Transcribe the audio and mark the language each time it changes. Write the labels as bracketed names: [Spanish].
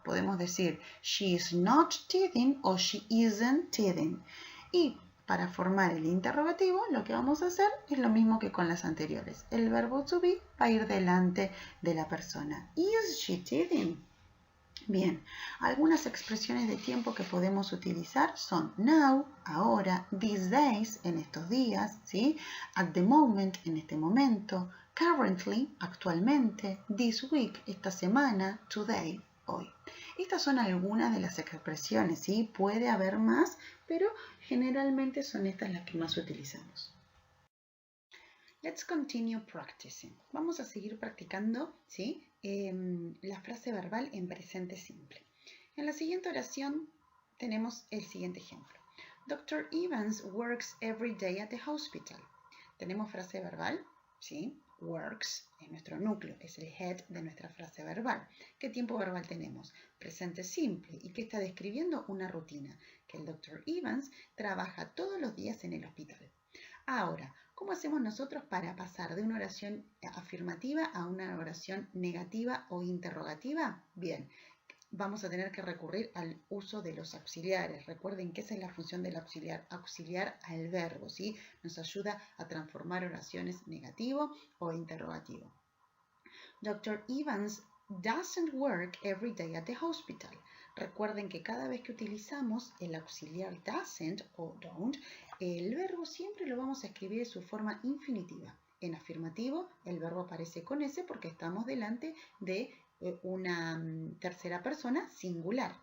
[Spanish] Podemos decir [English] she is not teething [Spanish] o [English] she isn't teething. [Spanish] Y para formar el interrogativo, lo que vamos a hacer es lo mismo que con las anteriores. El verbo to be va a ir delante de la persona. [English] Is she teething? [Spanish] Bien, algunas expresiones de tiempo que podemos utilizar son now, ahora, these days, en estos días, ¿sí? At the moment, en este momento, currently, actualmente, this week, esta semana, today, hoy. Estas son algunas de las expresiones, ¿sí? Puede haber más, pero generalmente son estas las que más utilizamos. [English] Let's continue practicing. [Spanish] Vamos a seguir practicando, ¿sí? La frase verbal en presente simple. En la siguiente oración tenemos el siguiente ejemplo. [English] Dr. Evans works every day at the hospital. [Spanish] Tenemos frase verbal, ¿sí? Works es nuestro núcleo, es el head de nuestra frase verbal. ¿Qué tiempo verbal tenemos? Presente simple. ¿Y qué está describiendo? Una rutina, que el Dr. Evans trabaja todos los días en el hospital. Ahora, ¿cómo hacemos nosotros para pasar de una oración afirmativa a una oración negativa o interrogativa? Bien, vamos a tener que recurrir al uso de los auxiliares. Recuerden que esa es la función del auxiliar, auxiliar al verbo, ¿sí? Nos ayuda a transformar oraciones negativo o interrogativo. [English] Dr. Evans doesn't work every day at the hospital. [Spanish] Recuerden que cada vez que utilizamos el auxiliar doesn't o don't, el verbo siempre lo vamos a escribir de su forma infinitiva. En afirmativo, el verbo aparece con S porque estamos delante de una tercera persona singular.